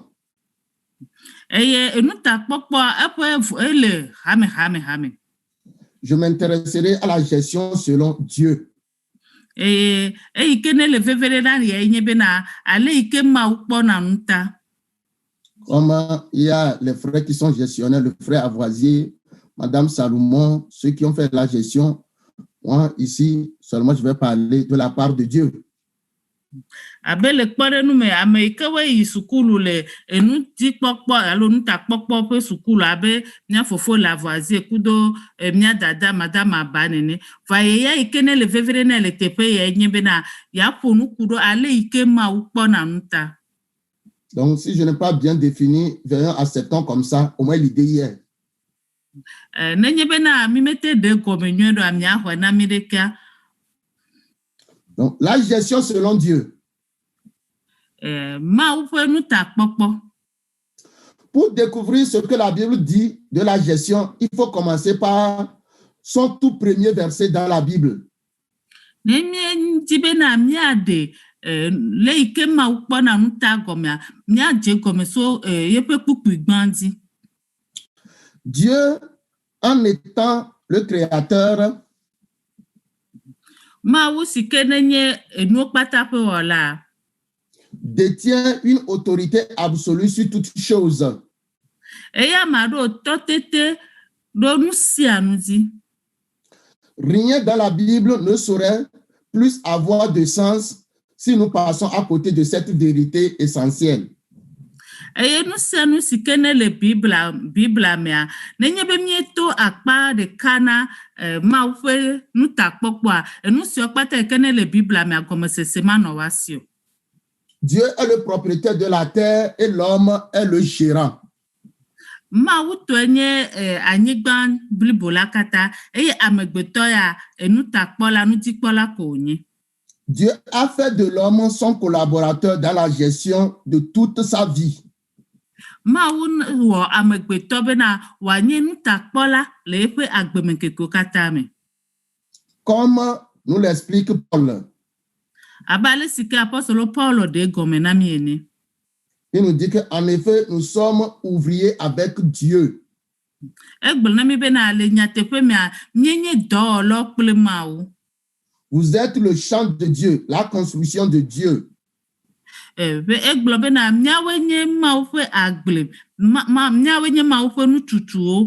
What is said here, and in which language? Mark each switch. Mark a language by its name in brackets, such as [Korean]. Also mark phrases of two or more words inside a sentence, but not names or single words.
[Ewe] Eye nutakpɔkpɔa ele hame. [French] Je m'intéresserai à la gestion selon Dieu. [Ewe] Eyi ke ne le vevere na ya nye bena ale yi ke Mawu kpɔna nu ta. [French] Comme il y a les frères qui sont gestionnaires, le frère Avoisier, Madame Salomon, ceux qui ont fait la gestion. Moi, ici, seulement, je vais parler de la part de Dieu. [Ewe] Abe le kpɔɖenu me ame yi ke wo yi sukulu le enudzikpɔkpɔ alo nutakpɔkpɔ ƒe sukulu abe mía fofo le Avoisier kudo mía dada Madame Aba nene. Va yeya yi ke ne le vevere ne le teƒe ya nye bena yeaƒo nuku ɖo ale yi ke Mawu kpɔna nu ta. [French] Donc, si je n'ai pas bien défini, venons acceptons comme ça, au moins l'idée hier. [Ewe] Nenye bena mi mete de gɔme nyuie ɖo amia xɔ na mi ɖekea. [French] Donc, la gestion selon Dieu. [Ewe] Mawu ƒe nutakpɔkpɔ. [French] Pour découvrir ce que la Bible dit de la gestion, il faut commencer par son tout premier verset dans la Bible. [Ewe] Ne mi bena miaɖe le yi ke Mawu kpɔna nu ta gɔmea miadze gɔme so yeƒe kpukpui gbã dzi. [French] Dieu, en étant le créateur, [Ewe] Mawu si ke nenye enuwo kpata ƒe wɔla [French] détient une autorité absolue sur toutes choses. [Ewe] Eya ma ɖo tɔtete ɖo nu sia nu dzi. [French] Rien dans la Bible ne saurait plus avoir de sens si nous passons à côté de cette vérité essentielle. [Ewe] Eye nu sia nu si ke ne le Bibla mea nenye be mieto akpa ɖeka na Mawu ƒe nutakpɔkpɔa enu siwo kpata yi ke ne le Bibla mea gɔmesese manɔ wa si o. [French] Dieu est le propriétaire de la terre et l'homme est le gérant. [Ewe] Mawu tɔe nye anyigba blibo la katã eye amegbetɔ ya nutakpɔla nudzikpɔla ko wònye. [French] Dieu a fait de l'homme son collaborateur dans la gestion de toute sa vie. [Ewe] Mawu wɔ amegbetɔ bena wòanye nutakpɔla le eƒe agbemekeko katã me. [French] Comme nous l'explique Paul. [Ewe] Abe ale si ke apɔstolo Paulo ɖe gɔme na mi ene. [French] Il nous dit qu'en effet, nous sommes ouvriers avec Dieu. [Ewe] Egblɔ na mi bena le nyateƒe mea mienye dɔwɔlawo kple Mawu. [French] Vous êtes le champ de Dieu, la construction de Dieu. [Ewe] Egblɔ bena miawoe nye Mawu ƒe agble, miawoe nye Mawu ƒe nututuwo.